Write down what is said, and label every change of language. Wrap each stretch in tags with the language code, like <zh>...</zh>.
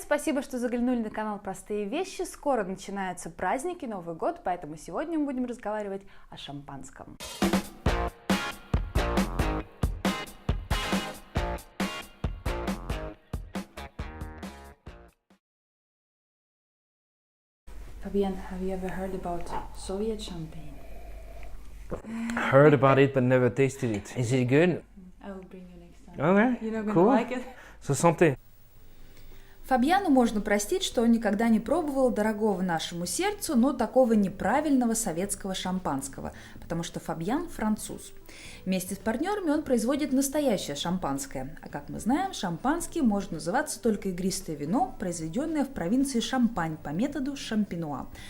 <ru>Спасибо, что заглянули на канал Простые вещи. Скоро начинаются праздники, Новый год, поэтому сегодня мы будем разговаривать о шампанском.</ru> <en>Fabien, have you ever heard about Soviet champagne? Heard about it but never tasted it. Is it good? I will bring you next time. Okay, You're not gonna cool. like it? So santé.</en> <ru>Фабьяну можно простить, что он никогда не пробовал дорогого нашему сердцу, но такого неправильного советского шампанского, потому что Фабьян француз. Вместе с партнерами он производит настоящее шампанское. А как мы знаем, шампанским может называться только игристое вино, произведенное в провинции Шампань по методу шампинуа.</ru>